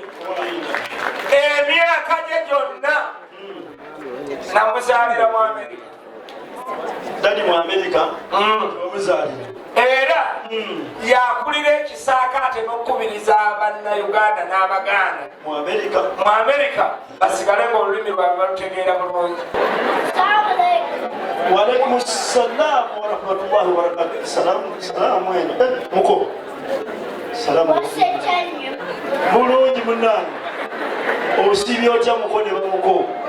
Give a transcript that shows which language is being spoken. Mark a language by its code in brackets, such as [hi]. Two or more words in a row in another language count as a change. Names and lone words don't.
[lg] Emyaka gye gyonna namuzaalira mu Amerika. Dali mu Amerika omuzaalira. Era yakulira ekisaakaate n'okukubiriza Bannayuganda n'Abaganda mu Amerika basigale ng'olulimi lwabwe balutegeera bulungi. [ar] وعليكم السلام ورحمة الله وبركاته. [lg] Salamu wenu. Muko. Salamu. Bulungi munange. Osibye otya muko ne bamuko?